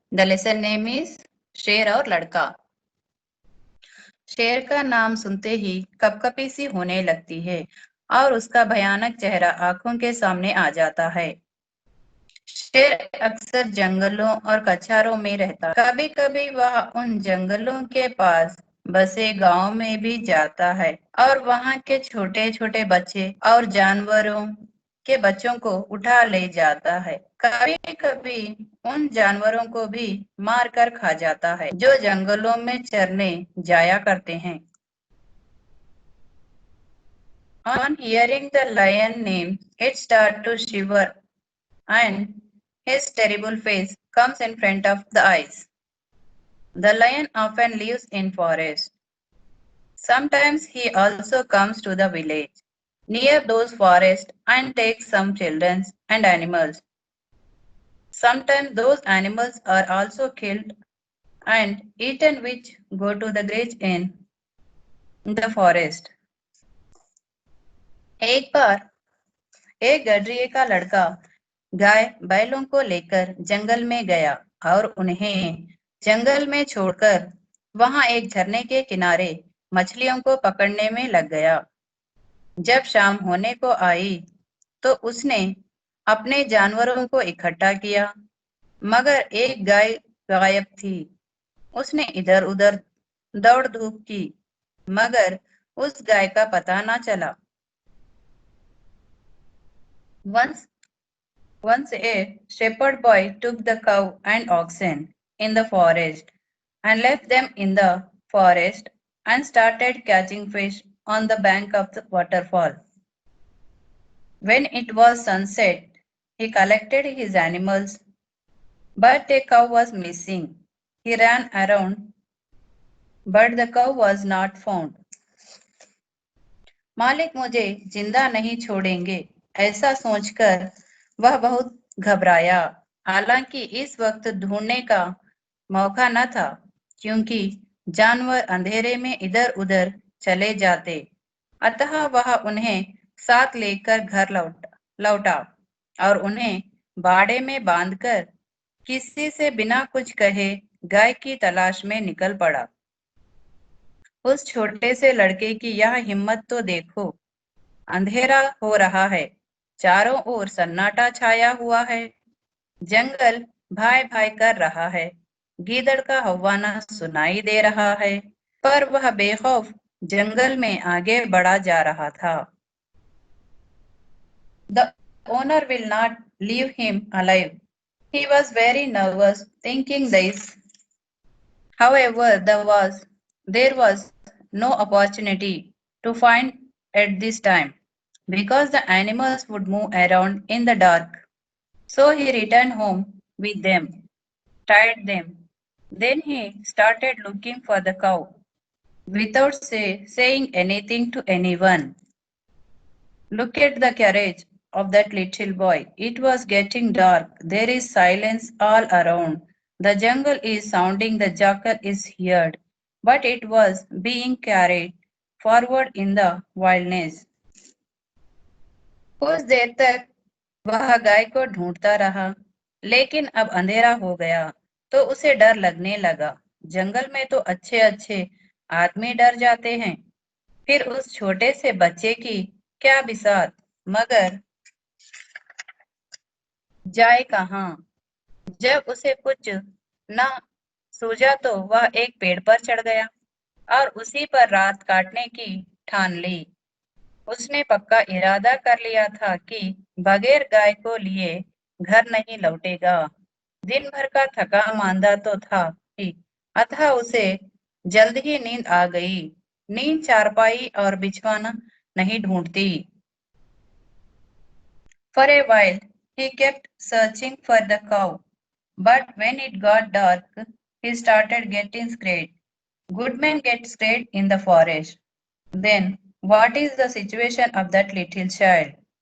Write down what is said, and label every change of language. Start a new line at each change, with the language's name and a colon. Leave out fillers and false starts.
English: The lesson name is
Hindi: शेर और लड़का। शेर का नाम सुनते ही कपकपी सी होने लगती है और उसका भयानक चेहरा आंखों के सामने आ जाता है। शेर अक्सर जंगलों और कछारों में रहता, कभी कभी वह उन जंगलों के पास बसे गांव में भी जाता है और वहां के छोटे छोटे बच्चे और जानवरों के बच्चों को उठा ले जाता है। कभी कभी उन जानवरों को भी मार कर खा जाता है जो जंगलों में चरने जाया करते हैं।
English: On hearing the lion name, it starts to shiver and his terrible face comes in front of the eyes. The lion often lives in forests. Sometimes he also comes to the village near those forests and takes some children and animals. Sometimes those animals are also killed and eaten which go to the graze in the forest.
Hindi: एक बार एक गडरिये का लड़का गाय बैलों को लेकर जंगल में गया और उन्हें जंगल में छोड़कर वहां एक झरने के किनारे मछलियों को पकड़ने में लग गया। जब शाम होने को आई तो उसने अपने जानवरों को इकट्ठा किया, मगर एक गाय गायब थी। उसने इधर उधर दौड़ धूप की, मगर उस गाय का पता न चला।
English: Once a shepherd boy took the cow and oxen in the forest and left them in the forest and started catching fish on the bank of the waterfall. When it was sunset, he collected his animals, but a cow was missing. He ran around, but the cow was not found.
Hindi: मालिक मुझे जिंदा नहीं छोड़ेंगे, ऐसा सोचकर वह बहुत घबराया। हालांकि इस वक्त ढूंढने का मौका न था, क्योंकि जानवर अंधेरे में इधर उधर चले जाते। अतः वह उन्हें साथ लेकर घर लौटा और उन्हें बाड़े में बांधकर किसी से बिना कुछ कहे गाय की तलाश में निकल पड़ा। उस छोटे से लड़के की यह हिम्मत तो देखो। अंधेरा हो रहा है, चारों ओर सन्नाटा छाया हुआ है, जंगल भाई भाई कर रहा है, गीदड़ का हव्वाना सुनाई दे रहा है, पर वह बेखौफ जंगल में आगे बढ़ा जा रहा था।
English: The owner will not leave him alive. He was very nervous thinking this. However, there was no opportunity to find at this time because the animals would move around in the dark. So he returned home with them, tied them. Then he started looking for the cow without saying anything to anyone. Look at the courage of that little boy. It was getting dark. There is silence all around. The jungle is sounding, the jackal is heard, but it was being carried forward in the wilderness.
Hindi: कुछ देर तक वह गाय को ढूंढता रहा, लेकिन अब अंधेरा हो गया तो उसे डर लगने लगा। जंगल में तो अच्छे अच्छे आदमी डर जाते हैं, फिर उस छोटे से बच्चे की क्या बिसात। मगर जाए कहाँ? जब उसे कुछ न सूझा तो वह एक पेड़ पर चढ़ गया और उसी पर रात काटने की ठान ली। उसने पक्का इरादा कर लिया था कि बगैर गाय को लिए घर नहीं लौटेगा। दिन भर का थका मांदा तो था ही, अतः उसे जल्द ही नींद आ गई। नींद चारपाई और बिछवाना नहीं ढूंढती।
English: For a while he kept searching for the cow, but when it got dark, he started getting scared. Good men get scared in the forest. Then what is the situation of that little child?